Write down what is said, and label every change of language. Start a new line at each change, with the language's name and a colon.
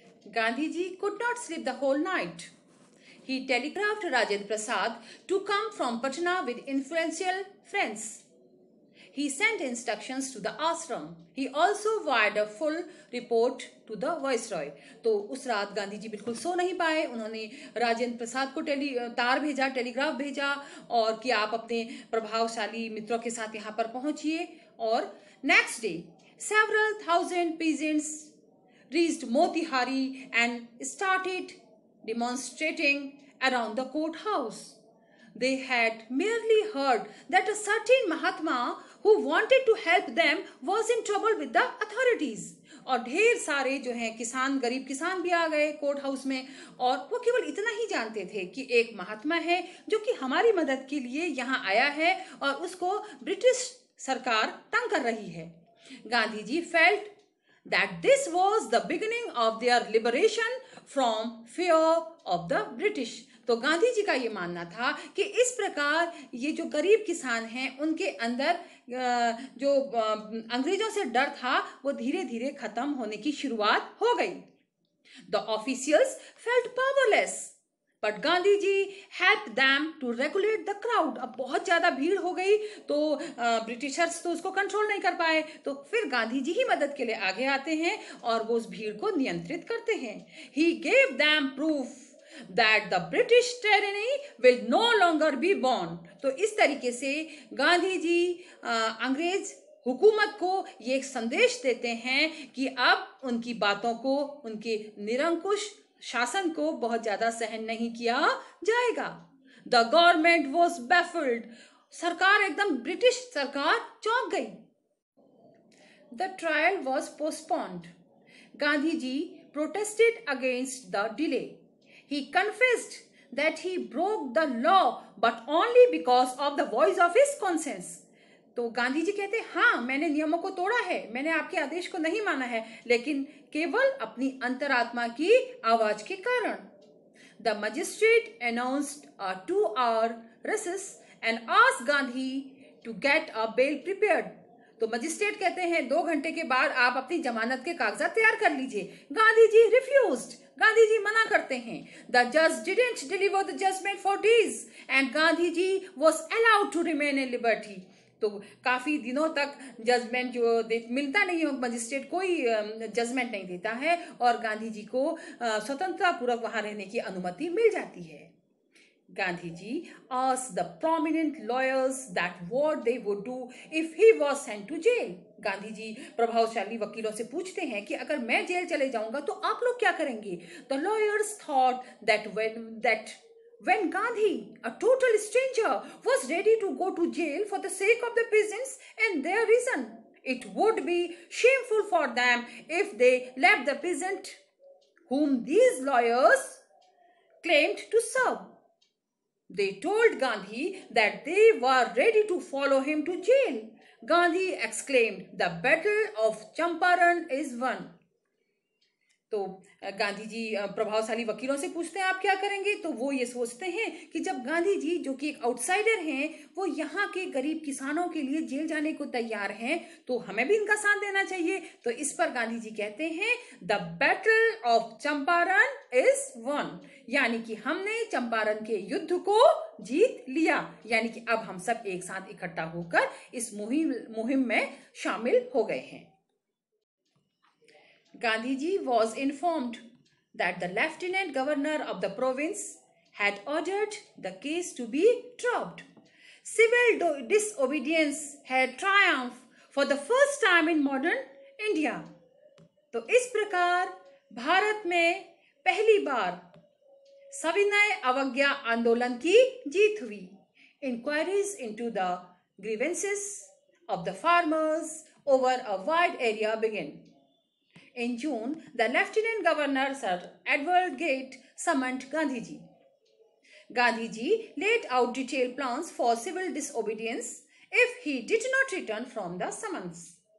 English: Gandhiji could not sleep the whole night. He telegraphed Rajendra Prasad to come from Patna with influential friends. He sent instructions to the ashram. He also wired a full report to the viceroy.
Hindi: तो उस रात गांधी जी बिल्कुल सो नहीं पाए. उन्होंने राजेंद्र प्रसाद को तार भेजा, टेलीग्राफ भेजा और कि आप अपने प्रभावशाली मित्रों के साथ यहाँ पर पहुंचिए. और next day
English: several thousand peasants reached Motihari and started demonstrating around the courthouse. They had merely heard that a certain Mahatma who wanted to help them was in trouble with the authorities.
Hindi: और ढेर सारे जो हैं किसान, गरीब किसान भी आ गए कोर्ट हाउस में. और वो केवल इतना ही जानते थे कि एक महात्मा है जो कि हमारी मदद के लिए यहाँ आया है और उसको ब्रिटिश सरकार तंग कर रही है.
English: Gandhi ji felt that this was the beginning of their liberation from fear of the British.
Hindi: तो गांधी जी का ये मानना था कि इस प्रकार ये जो गरीब किसान हैं उनके अंदर जो अंग्रेजों से डर था वो धीरे धीरे खत्म होने की शुरुआत हो गई.
English: The officials felt powerless, but Gandhi ji helped them to regulate the crowd.
Hindi: अब बहुत ज्यादा भीड़ हो गई तो ब्रिटिशर्स तो उसको कंट्रोल नहीं कर पाए. तो फिर गांधी जी ही मदद के लिए आगे आते हैं और वो उस भीड़ को नियंत्रित करते हैं.
English: He gave them proof that the British tyranny will no longer be borne.
Hindi: तो इस तरीके से गांधी जी अंग्रेज हुकूमत को ये एक संदेश देते हैं कि अब उनकी बातों को, उनके निरंकुश शासन को बहुत ज्यादा सहन नहीं किया जाएगा.
English: The government was baffled.
Hindi: सरकार एकदम, ब्रिटिश सरकार चौंक गई.
English: The trial was postponed. Gandhi ji protested against the delay. He confessed that he broke the law but only because of the voice of his conscience.
Hindi: तो गांधी जी कहते हैं हाँ मैंने नियमों को तोड़ा है, मैंने आपके आदेश को नहीं माना है, लेकिन केवल अपनी अंतरात्मा की आवाज के कारण.
English: The magistrate announced a 2-hour recess and asked Gandhi to get a bail prepared.
Hindi: तो मजिस्ट्रेट कहते हैं 2 घंटे के बाद आप अपनी जमानत के कागजात तैयार कर लीजिए. गांधी जी रिफ्यूज्ड. गांधी जी मना करते हैं.
English: The judge didn't deliver the judgment for days and Gandhi ji was allowed to remain in liberty.
Hindi: तो काफी दिनों तक जजमेंट जो मिलता नहीं है, मजिस्ट्रेट कोई जजमेंट नहीं देता है और गांधी जी को स्वतंत्रता पूर्वक वहां रहने की अनुमति मिल जाती है.
English: Gandhi ji asked the prominent lawyers that what they would do if he was sent to jail.
Hindi: Gandhi ji प्रभावशाली वकीलों से पूछते हैं कि अगर मैं जेल चले जाऊंगा तो आप लोग क्या करेंगे.
English: The lawyers thought that when Gandhi, a total stranger, was ready to go to jail for the sake of the peasants and their reason, it would be shameful for them if they left the peasant whom these lawyers claimed to serve. They told Gandhi that they were ready to follow him to jail. Gandhi exclaimed, "The battle of Champaran is won."
Hindi: तो गांधी जी प्रभावशाली वकीलों से पूछते हैं आप क्या करेंगे. तो वो ये सोचते हैं कि जब गांधी जी जो कि एक आउटसाइडर हैं वो यहाँ के गरीब किसानों के लिए जेल जाने को तैयार हैं तो हमें भी इनका साथ देना चाहिए. तो इस पर गांधी जी कहते हैं
English: the battle of Champaran is won,
Hindi: यानी कि हमने चंपारण के युद्ध को जीत लिया, यानी कि अब हम सब एक साथ इकट्ठा होकर इस मुहिम में शामिल हो गए हैं.
English: Gandhiji was informed that the lieutenant governor of the province had ordered the case to be dropped. Civil disobedience had triumphed for the first time in modern India.
Hindi: तो इस प्रकार भारत में पहली बार सविनय अवज्ञा आंदोलन की जीत हुई.
English: Inquiries into the grievances of the farmers over a wide area began. In June, the Lieutenant Governor Sir Edward Gate summoned Gandhiji. Gandhiji laid out detailed plans for civil disobedience if he did not return from the summons.